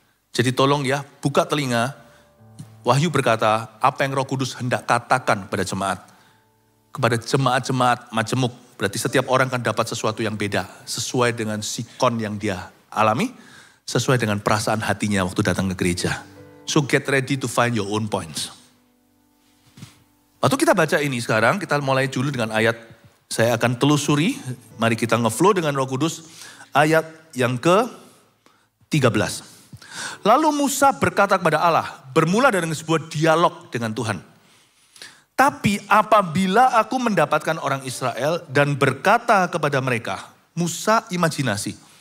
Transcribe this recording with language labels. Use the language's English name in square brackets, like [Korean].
[Indonesian] Jadi tolong ya, buka telinga. Wahyu berkata, apa yang Roh Kudus hendak katakan pada jemaat. Kepada jemaat-jemaat majemuk. Berarti setiap orang kan dapat sesuatu yang beda. Sesuai dengan sikon yang dia alami. Sesuai dengan perasaan hatinya waktu datang ke gereja. [English] So get ready to find your own points. [Indonesian] Waktu kita baca ini sekarang, kita mulai dulu dengan ayat. Saya akan telusuri. Mari kita ngeflow dengan Roh Kudus. Ayat yang ke-13. Lalu Musa berkata kepada Allah. Bermula dari sebuah dialog dengan Tuhan. Tapi apabila aku mendapatkan orang Israel dan berkata kepada mereka, Musa imajinasi.